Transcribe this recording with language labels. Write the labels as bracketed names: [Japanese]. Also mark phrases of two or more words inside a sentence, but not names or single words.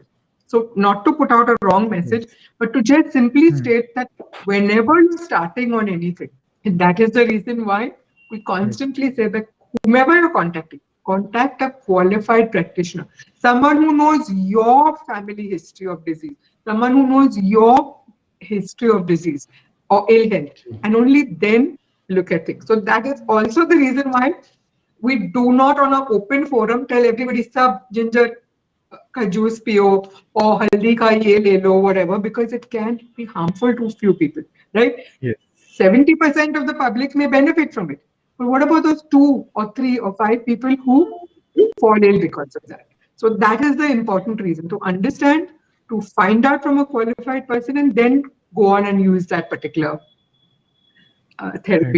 [English] So not to put out a wrong message, but to just simply state that whenever you're starting on anything, and that is the reason why we constantly say that whomever you're contacting, contact a qualified practitioner, someone who knows your family history of disease, someone who knows your history of disease or ill health, and only then look at things. So that is also the reason why we do not on an open forum tell everybody [Hindi] sub ginger ka juice piyo [English] or [Hindi] हल्दी का ये ले लो, [English] whatever, because it can be harmful to few people, right? Yes. 70% of the public may benefit from it. But what about those 2 or 3 or 5 people who fall ill because of that? So that is the important reason, to understand, to find out from a qualified person, and then go on and use that particular therapy.